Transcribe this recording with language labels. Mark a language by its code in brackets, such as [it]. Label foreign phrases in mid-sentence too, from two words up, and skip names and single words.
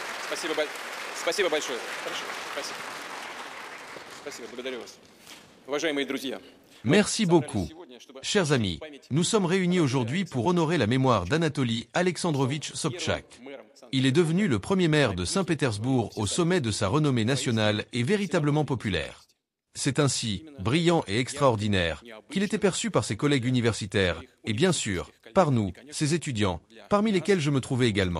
[ru] Спасибо большое. Хорошо, спасибо. Спасибо, благодарю вас. Уважаемые друзья. [fr] Merci beaucoup. Chers amis, nous sommes réunis aujourd'hui pour honorer la mémoire d'Anatoly Alexandrovitch Sobchak. Il est devenu le premier maire de Saint-Pétersbourg au sommet de sa renommée nationale et véritablement populaire. C'est ainsi, brillant et extraordinaire, qu'il était perçu par ses collègues universitaires, et bien sûr, par nous, ses étudiants, parmi lesquels je me trouvais également.